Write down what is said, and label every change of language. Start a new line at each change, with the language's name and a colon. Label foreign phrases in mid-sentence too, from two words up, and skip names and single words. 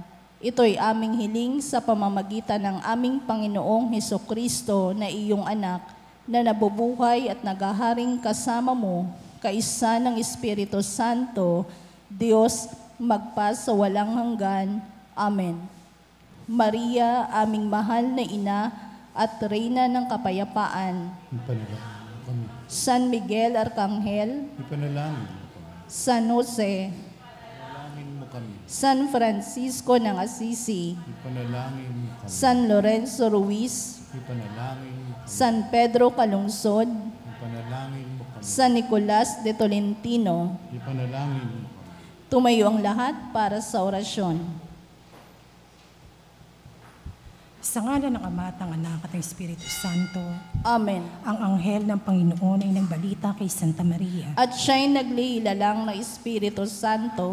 Filipino: Ito'y aming hiling sa pamamagitan ng aming Panginoong Hesukristo na iyong anak, na nabubuhay at naghaharing kasama mo, kaisa ng Espiritu Santo, Diyos magpa sa walang hanggan. Amen. Maria, aming mahal na ina at Reyna ng kapayapaan, Ipanalangin mo kami. San Miguel Arcangel, Ipanalangin mo kami. San Jose, Ipanalangin mo kami. San Francisco ng Assisi, Ipanalangin mo kami. San Lorenzo Ruiz, Ipanalangin mo kami. San Pedro Calungsod, Ipanalangin mo kami. San Nicolas de Tolentino. Ipanalangin mo kami. Tumayo ang lahat para sa orasyon. Sa ngalan ng Ama at ng Anak at ng Espiritu Santo, Amen. ang anghel ng Panginoon ay nagbalita kay Santa Maria. At siya'y naglilalang ng Espiritu Santo.